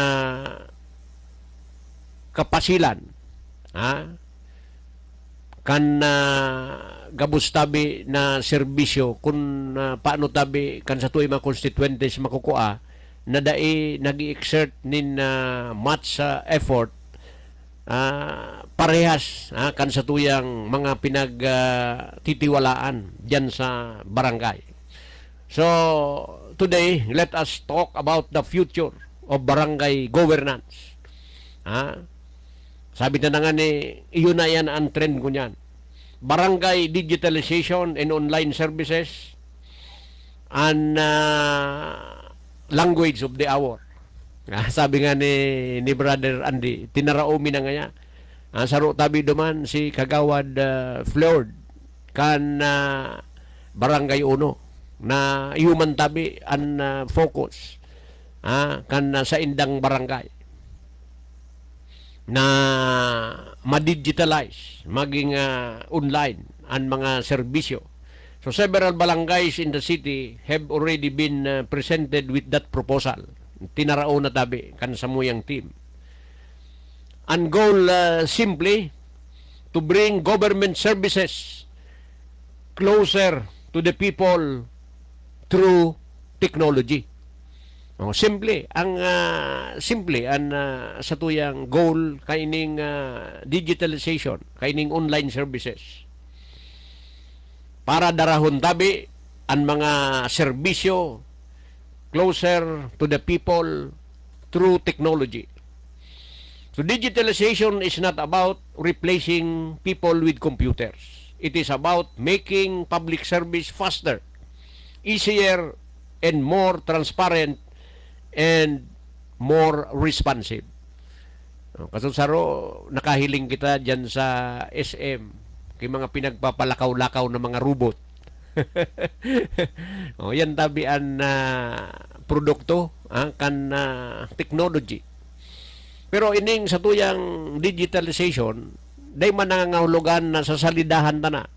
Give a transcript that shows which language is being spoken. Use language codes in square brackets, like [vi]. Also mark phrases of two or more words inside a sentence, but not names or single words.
[bik] kapasilan, kan gabos tabi na serbisyo kung paano tabi kan sa tuwi mga constituentes makukuha na dai nag-i-exert nin [en] much effort [bik] parehas kan sa tuyang mga pinagtitiwalaan dyan sa barangay. [en] So today, let us talk about the future of barangay governance. [bik] Sabi na nga ni, iyon na yan ang trend ko niyan. [en] Barangay digitalization and online services and language of the hour. [bik] Sabi nga ni Brother Andy, tinaraomi na nga niya. Saro tabi duman si Kagawad Flord kan Barangay Uno na human tabi ang focus kan sa indang barangay na ma-digitalize, maging online ang mga serbisyo. [en] So several barangays in the city have already been presented with that proposal. [bik] Tinarao na tabi kan sa muyang team. [en] Ang goal simply to bring government services closer to the people through technology. [bik] Simple ang sa tuyang goal kaining digitalization, kaining [en] online services. [bik] Para darahon tabi ang mga serbisyo [en] closer to the people through technology. So digitalization is not about replacing people with computers. It is about making public service faster, easier, and more transparent and more responsive. [bik] Kasusaro, nakahiling kita dyan sa SM, kay mga pinagpapalakaw-lakaw na mga robot. Yan tabian na produkto, kan technology. Pero ining sa tuyang digitalization, day man nangangahulugan na sa salidahan ta na.